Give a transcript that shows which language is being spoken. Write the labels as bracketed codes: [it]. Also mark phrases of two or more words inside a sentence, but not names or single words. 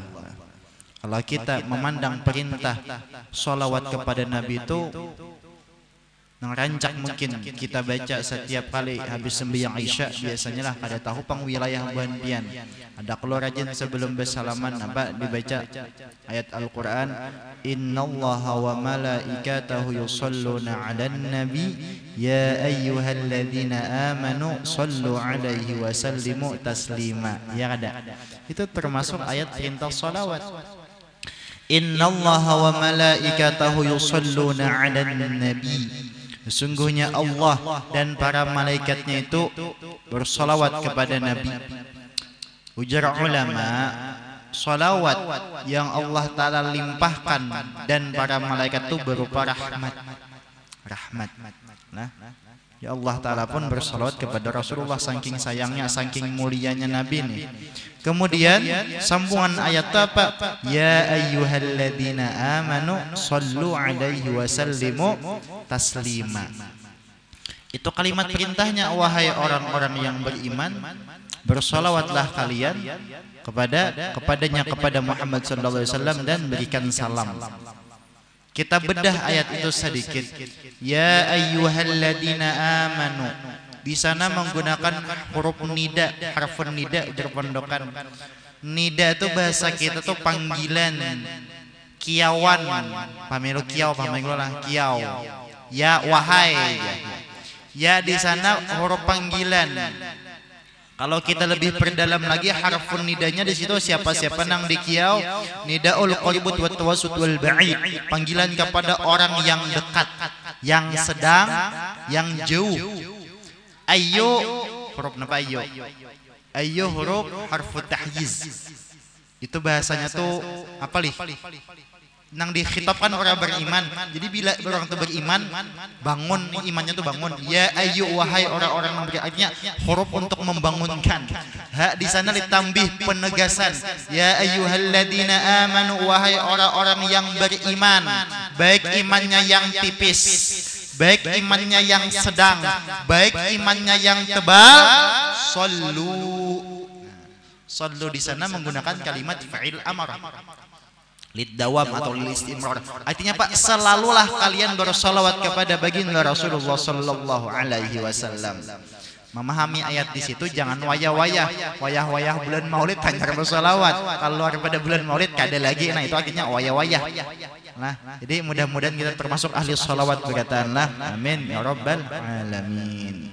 [bjn] Kalau kita memandang perintah sholawat kepada Nabi itu rancak mungkin kita baca setiap kali habis sembahyang Isya, biasanya lah kada tahu pang wilayah buan pian. [id] Ada kalau rajin sebelum bersalaman apa dibaca ayat Al-Qur'an, [ar] إن الله وملائكته يصلون على النبي يا أيها الذين آمنوا صلوا عليه وسلموا تسليما. [id] Ya ada. Itu termasuk ayat perintah shalawat. [ar] إن الله وملائكته يصلون على النبي. [id] Sesungguhnya Allah dan para malaikatnya itu bersolawat kepada Nabi. Ujar ulama, solawat yang Allah Ta'ala limpahkan dan para malaikat itu berupa rahmat. Nah, ya Allah Ta'ala pun bersolawat kepada Rasulullah, saking sayangnya, saking mulianya Nabi nih. Kemudian sambungan ayat apa? [ar] يا أيها الذين آمنوا صلوا عليه وسلموا تسليما. [id] Itu kalimat perintahnya, wahai orang-orang yang beriman, bersolawatlah kalian kepadanya, kepada Muhammad [ar] صلى الله عليه وسلم, [id] dan berikan salam. Kita bedah ayat itu sedikit. [ar] يا أيها الذين آمنوا, [id] di sana menggunakan huruf nida, [ar] حرف النداء [id] berpondokan. [bjn] Nida itu bahasa kita tuh panggilan, kiawan, pamilu kiau, pamilu lah kiau. [id] Ya wahai. Ya di sana huruf panggilan. [bjn] Kalau kita lebih perdalam lagi, harfun nidanya di situ siapa-siapa nang di kiau, [ar] نداء القريب والمتوسط والبعيد, [id] panggilan kepada orang yang dekat, yang sedang, yang jauh. [bjn] Ayyo huruf napa ayyo? [id] Ayyo huruf [ar] حرف تحييز. [bjn] Itu bahasanya tuh apa lih? Nang dikhitabkan orang beriman. [id] Jadi bila orang itu beriman, bangun imannya tuh bangun. [ar] يا أي, [id] wahai orang-orang yang beriman. [bjn] Artinya huruf untuk membangunkan. Ha di sana ditambih penegasan. [ar] يا أيها الذين آمنوا, [id] wahai orang-orang yang beriman. Baik imannya yang tipis, baik imannya yang sedang, baik imannya yang tebal. Sallu di sana menggunakan kalimat [ar] فعل أمر. للدوام أو للاستمرار. [id] Artinya Pak, selalulah kalian bersolawat kepada baginda Rasulullah [ar] صلى الله عليه وسلم. [bjn] Memahami ayat di situ jangan wayah-wayah bulan Maulid hanya bersolawat. Kalau pada bulan Maulid kada lagi, nah itu artinya wayah-wayah. [id] Nah, jadi mudah-mudahan kita termasuk ahli solawat, berkataanlah [ar] آمين يا رب العالمين.